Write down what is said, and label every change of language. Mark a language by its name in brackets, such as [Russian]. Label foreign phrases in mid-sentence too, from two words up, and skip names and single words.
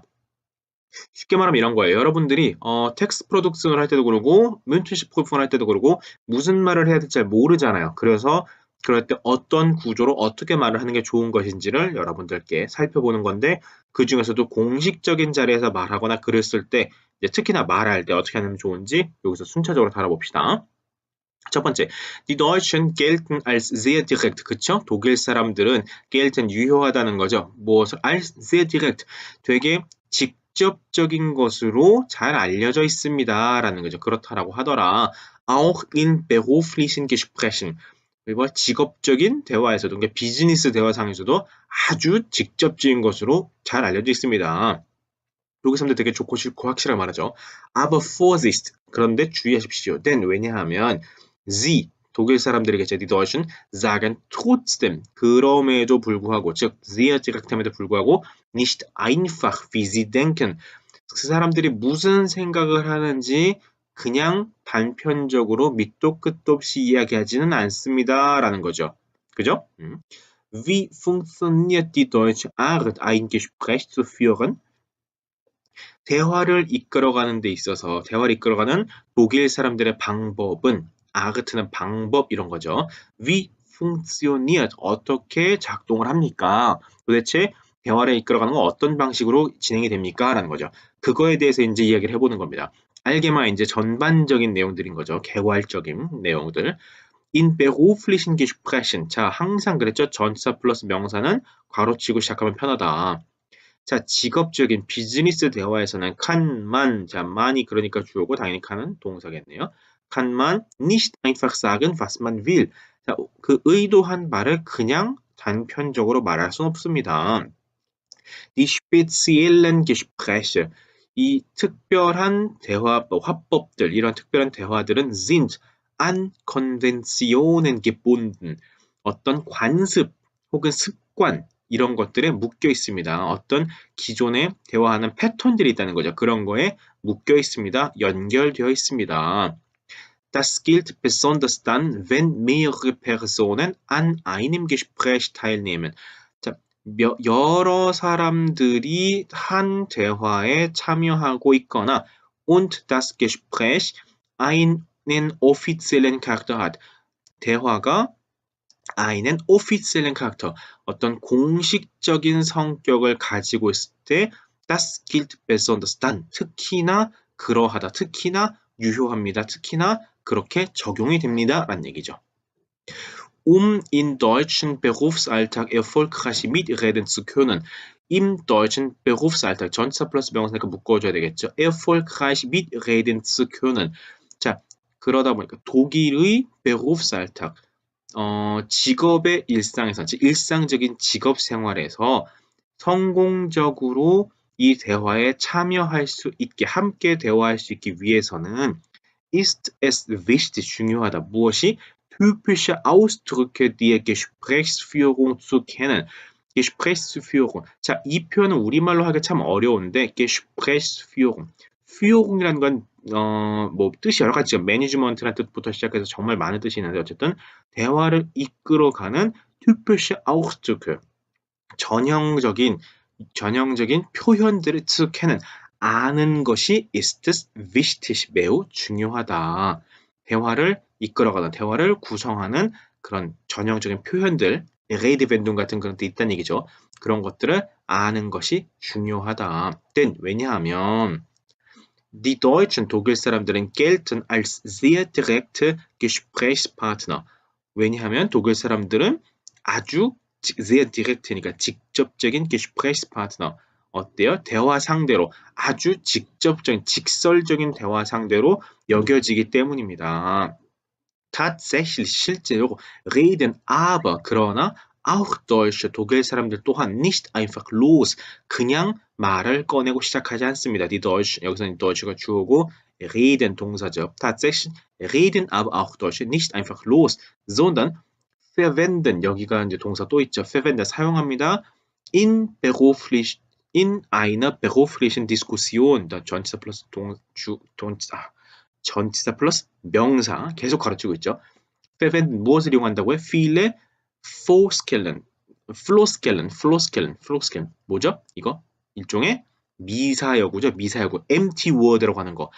[Korean] 쉽게 말하면 이런 거예요. 여러분들이 텍스트 프로덕션을 할 때도 그러고 뮌헨시 프로프를 할 때도 그러고 무슨 말을 해야 될지 잘 모르잖아요. 그래서 그럴 때 어떤 구조로 어떻게 말을 하는 게 좋은 것인지를 여러분들께 살펴보는 건데, 그 중에서도 공식적인 자리에서 말하거나 글을 쓸 때 특히나 말할 때 어떻게 하면 좋은지 여기서 순차적으로 다뤄봅시다. 첫 번째, [German] Die Deutschen gelten als sehr direkt. [Korean] 그쵸? 독일 사람들은 gelten 유효하다는 거죠. 무엇을 [German] als sehr direkt, [Korean] 되게 직접적인 것으로 잘 알려져 있습니다. 라는 거죠. 그렇다라고 하더라. [German] Auch in beruflichen Gesprächen. [Korean] 그리고 직업적인 대화에서도, 그러니까 비즈니스 대화상에서도 아주 직접적인 것으로 잘 알려져 있습니다. 독일 사람들 되게 좋고 싫고 확실하게 말하죠. [German] Aber Vorsicht. [Korean] 그런데 주의하십시오. denn 왜냐하면 Sie, 독일 사람들이겠죠. [German] Die Deutschen sagen trotzdem. [Korean] 그럼에도 불구하고, 즉 [German] sehr direkt [Korean] 함에도 불구하고 [German] nicht einfach, wie Sie denken. [Korean] 그 사람들이 무슨 생각을 하는지 그냥 단편적으로 밑도 끝도 없이 이야기하지는 않습니다. 라는 거죠. 그죠? [German] Wie funktioniert die deutsche Art, ein Gespräch zu führen? [Korean] 대화를 이끌어가는 데 있어서 대화를 이끌어가는 독일 사람들의 방법은, 아그트는 방법 이런 거죠. [German] Wie funktioniert, [Korean] 어떻게 작동을 합니까? 도대체 대화를 이끌어가는 건 어떤 방식으로 진행이 됩니까? 라는 거죠. 그거에 대해서 이제 이야기를 해보는 겁니다. 알게만 이제 전반적인 내용들인 거죠. 개괄적인 내용들. [German] In beruflichen Gesprächen. [Korean] 자, 항상 그랬죠. 전치사 플러스 명사는 괄호치고 시작하면 편하다. 자, 직업적인 비즈니스 대화에서는 [German] kann man, [Korean] 자, man이 그러니까 주어고 당연히 can은 동사겠네요. [German] kann man nicht einfach sagen, was man will. [Korean] 자, 그 의도한 말을 그냥 단편적으로 말할 수는 없습니다. [German] Die speziellen Gespräche, [Korean] 이 특별한 대화, 화법들, 이런 특별한 대화들은 [German] sind an Konventionen gebunden, [Korean] 어떤 관습 혹은 습관, 이런 것들에 묶여 있습니다. 어떤 기존에 대화하는 패턴들이 있다는 거죠. 그런 거에 묶여 있습니다. 연결되어 있습니다. [German] Das gilt besonders dann, wenn mehrere Personen an einem Gespräch teilnehmen. [Korean] 자, 여러 사람들이 한 대화에 참여하고 있거나 [German] und das Gespräch einen offiziellen Charakter hat. 대화가 einen offiziellen Charakter, [Korean] 어떤 공식적인 성격을 가지고 있을 때 [German] das gilt besonders dann, [Korean] 특히나 그러하다, 특히나 유효합니다, 특히나 그렇게 적용이 됩니다 라는 얘기죠. [German] In deutschen Berufsalltag erfolgreich mitreden zu können. Im deutschen Berufsalltag, [Korean] 전치사 플러스 명사니까 묶어줘야 되겠죠. [German] erfolgreich mitreden zu können. [Korean] 자, 그러다 보니까 독일의 Berufsalltag, 직업의 일상에서, 즉 일상적인 직업 생활에서 성공적으로 이 대화에 참여할 수 있게, 함께 대화할 수 있기 위해서는 [German] ist es wichtig, [Korean] 중요하다. 무엇이? [German] typische Ausdrücke der Gesprächsführung zu kennen. Gesprächsführung. [Korean] 자, 이 표현은 우리말로 하기 참 어려운데 Gesprächsführung. führung이라는 건 뭐 뜻이 여러 가지죠. 매니지먼트라는 뜻부터 시작해서 정말 많은 뜻이 있는데 어쨌든 대화를 이끌어가는 [German] typische Ausdrücke. [Korean] 전형적인 표현들을 [German] zu kennen. [Korean] 아는 것이 [German] ist wichtig. [Korean] 매우 중요하다. 대화를 이끌어가는, 대화를 구성하는 그런 전형적인 표현들, Redewendung 같은 그런 데 있다는 얘기죠. 그런 것들을 아는 것이 중요하다. [German] denn 왜냐하면 Die Deutschen, [Korean] 독일 사람들은 [German] gelten als sehr direkte Gesprächspartner. [Korean] 왜냐하면 독일 사람들은 아주 [German] sehr direkt [Korean] 니까 직접적인 Gesprächspartner. 어때요? 대화 상대로 아주 직접적인, 직설적인 대화 상대로 여겨지기 때문입니다. tatsächlich 실제로 [German] reden aber [Korean] 그러나 [German] auch Deutsche [Korean] 독일 사람들 또한 [German] nicht einfach los [Korean] 그냥 말을 꺼내고 시작하지 않습니다. [German] Die Deutsche [Korean] 여기서는 Deutsche가 주어고 reden 동사죠. [German] tatsächlich reden aber auch Deutsche nicht einfach los sondern verwenden [Korean] 여기가 이제 동사 또 있죠. verwenden 사용합니다. [German] in einer beruflichen Diskussion [Korean] 전치사 플러스 전치사 플러스 명사 계속 가르치고 있죠. verwenden 무엇을 이용한다고요? [German] viele Floskeln 뭐죠? [Korean] 이거 일종의 미사여구죠. 미사여구 [English] empty word [Korean] 라고 하는 거.